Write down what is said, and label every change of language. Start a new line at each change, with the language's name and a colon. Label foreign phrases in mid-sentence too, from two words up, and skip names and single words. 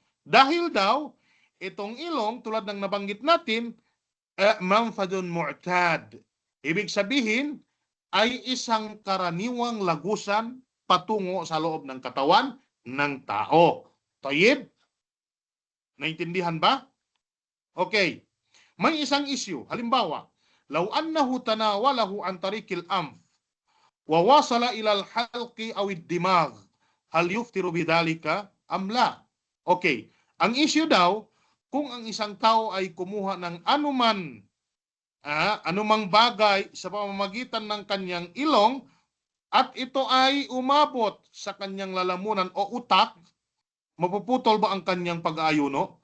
Filipino: Dahil daw, itong ilong, tulad ng nabanggit natin,
Arabic: منفذ معتاد.
Filipino: Ibig sabihin, ay isang karaniwang lagusan patungo sa loob ng katawan ng tao. Tayyib? Naintindihan ba? Okay. May isang issue.
Arabic: Halimbawa, لو أنه تناوله عن طريق الأنف ووصل إلى الحلق أو الدماغ هل يفطر بذلك أم لا?
Filipino: Okay. Ang issue daw, kung ang isang tao ay kumuha ng anumang bagay sa pamamagitan ng kanyang ilong at ito ay umabot sa kanyang lalamunan o utak, mapuputol ba ang kanyang pag-aayuno?